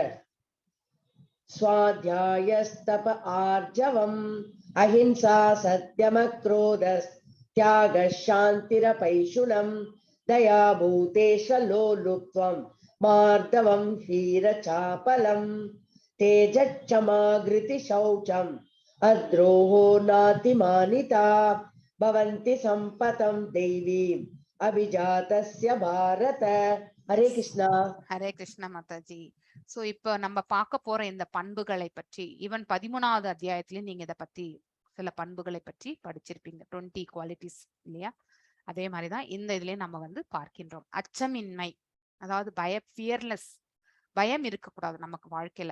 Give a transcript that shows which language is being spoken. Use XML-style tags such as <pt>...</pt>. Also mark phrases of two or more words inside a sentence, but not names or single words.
<sa>स्वाध्यायस्तप आर्जवम् अहिंसा सत्यमक्रोधस् त्यागः शान्तिरपैशुनम् दया भूतेशलोलुप्त्वं मार्दवं हीरचापलम् तेजक्षमागृति शौचम् अद्रोहो नातिमानिता भवन्ति सम्पतं देवीम् अभिजातस्य भारत। हरे कृष्णा।</sa> <ta>ஹரே கிருஷ்ணா மாதாஜி. சோ இப்போ நம்ம பார்க்க போற இந்த பண்புகளை பற்றி ஈவன் 13வது அத்தியாயத்திலயும் நீங்க இதை பத்தி சில பண்புகளை பற்றி படிச்சிருப்பீங்க, 20 குவாலிட்டிஸ் இல்லையா? அதே மாதிரிதான் இந்த இதுலயும் நம்ம பார்க்கின்றோம். அச்சமின்மை, அதாவது ஃபியர்லெஸ், பயம் இருக்கக்கூடாது நமக்கு வாழ்க்கையில.</ta>